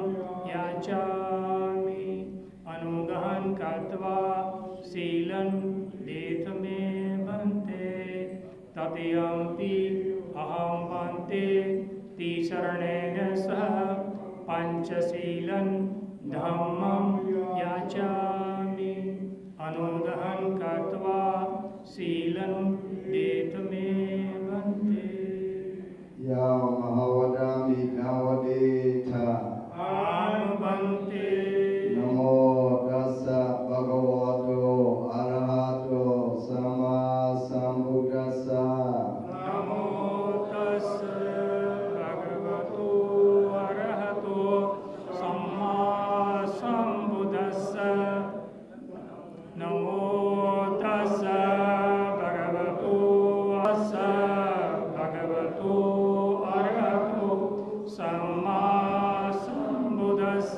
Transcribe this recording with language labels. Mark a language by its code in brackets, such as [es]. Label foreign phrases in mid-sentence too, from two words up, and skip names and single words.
[pi] याचामि अनुगहं कृत्वा शीलं देतमे भन्ते तदयम्पि अहं भन्ते तिसरणेन सह पञ्चशीलं धम्मं याचामि अनुगहं कृत्वा शीलं देतमे भन्ते Yao Mahavadami Nawadeta [si] ආම භන්තේ [pi] Namo Tassa Bhagavato Arahato Sama Sambuddhassa नमो तस्स भगवतो अरहतो सम्मा सम्बुद्धस्स नमो तस्स भगवतो अरहतो सम्मा सम्बुद्धस्स